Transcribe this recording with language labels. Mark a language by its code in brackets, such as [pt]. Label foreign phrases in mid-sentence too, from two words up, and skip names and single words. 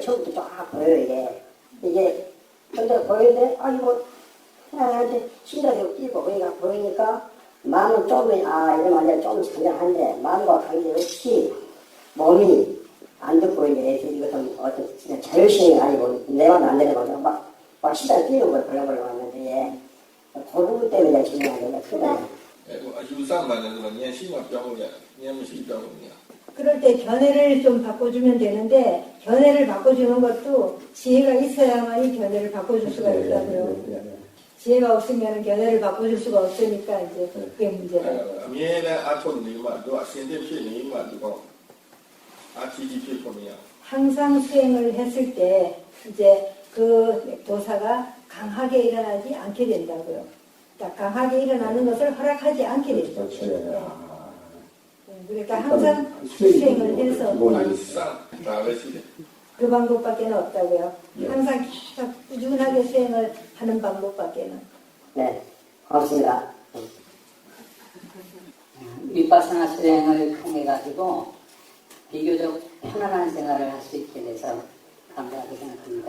[ko] 처음부터 쫙 보여요 이게. 근데 보이는데 이거 하나한테 심장이 뛰고 그러니까 보이니까 마음은 좀 이러면 좀 잔잔한데 마음과 관계없이 몸이 안 듣고 이제 이거 좀 어떤 진짜 자율성이 아니고 내만 안 되는 거죠. 막 시간이 뛰는 걸 벌렁벌렁 하는데 그 부분 때문에 중요한 건데 그게 [my] အယူဆမှန်တယ်ဆိုတော့ဉာဏ်ရှိမှပြောင်းလို့ရတယ်ဉာဏ်မရှိပြောင်းလို့မရ [ko] 그럴 때 견해를 좀 바꿔주면 되는데 견해를 바꿔주는 것도 지혜가 있어야만이 견해를 바꿔줄 수가 있다고요. 지혜가 없으면 견해를 바꿔줄 수가 없으니까 이제 그게 문제다. [my] အမြဲတမ်းအားထုတ်နေမှသူကအစဉ်သင့်ဖြစ်နေမှသူကအကြီးကြီးဖြစ်ဖို့မရ [ko] 항상 수행을 했을 때 이제 그 도사가 강하게 일어나지 않게 된다고요. 그러니까 강하게 일어나는 것을 허락하지 않게 되죠. 그러니까 항상 수행을 해서 [my] ဘူးဒါပဲရှိတယ် [ko] 그 방법밖에는 없다고요. 항상 계속 꾸준하게 수행을 하는 방법밖에는. 네 고맙습니다. 밑바사나 수행을 통해 가지고 비교적 편안한 생활을 할 수 있게 돼서 감사하게 생각합니다.